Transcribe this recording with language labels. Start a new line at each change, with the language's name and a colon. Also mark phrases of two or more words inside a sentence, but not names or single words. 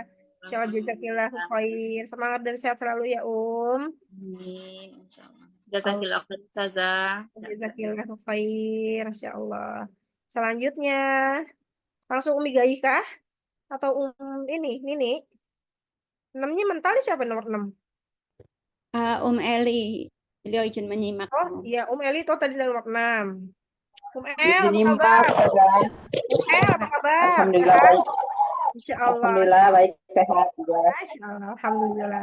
Arabic: إن شاء الله جزاكِ الله خير.
Indonesian: Semangat dan sehat selalu ya,
Arabic: آمين. إن شاء الله. جزاكِ الله خير, Ustazah. جزاكِ الله خير. ما شاء الله.
Indonesian: Selanjutnya, langsung Umi Gaih kah? Atau Nini? 6-nya mentali siapa nomor 6? Eli, beliau izin menyimak. Oh iya, Eli itu tadi nomor 6. Izin nyimak, Ustazah. Apa kabar? Alhamdulillah baik.
Arabic: إن شاء الله.
Indonesian: Alhamdulillah baik, sehat juga.
Arabic: ما شاء الله، الحمد لله.